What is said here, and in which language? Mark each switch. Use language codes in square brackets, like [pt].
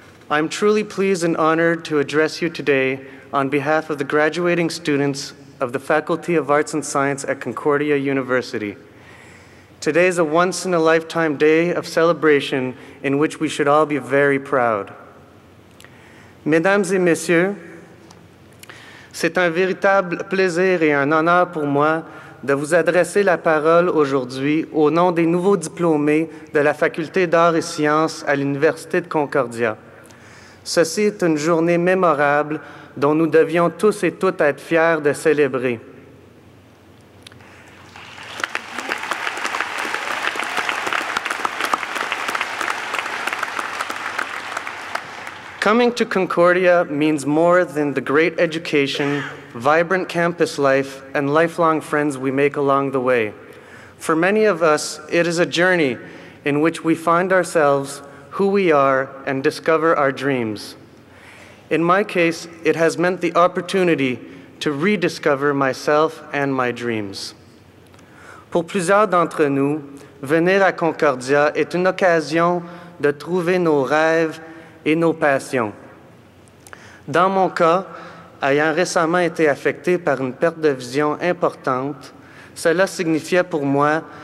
[en] I'm truly pleased and honored to address you today on behalf of the graduating students of the Faculty of Arts and Science at Concordia University. Today is a once-in-a-lifetime day of celebration in which we should all be very proud. [fr] Mesdames et messieurs, c'est un véritable plaisir et un honneur pour moi de vous adresser la parole aujourd'hui au nom des nouveaux diplômés de la Faculté d'Arts et Sciences à l'Université de Concordia. Ceci est une journée mémorable dont nous devions tous et toutes être fiers de célébrer. [en] Coming to Concordia means more than the great education, vibrant campus life, and lifelong friends we make along the way. For many of us, it is a journey in which we find ourselves, who we are, and discover our dreams. In my case, it has meant the opportunity to rediscover myself and my dreams. [fr] Pour plusieurs d'entre nous, venir à Concordia est une occasion de trouver nos rêves et nos passions. Dans mon cas, ayant récemment été affecté par une perte de vision importante, cela signifiait pour moi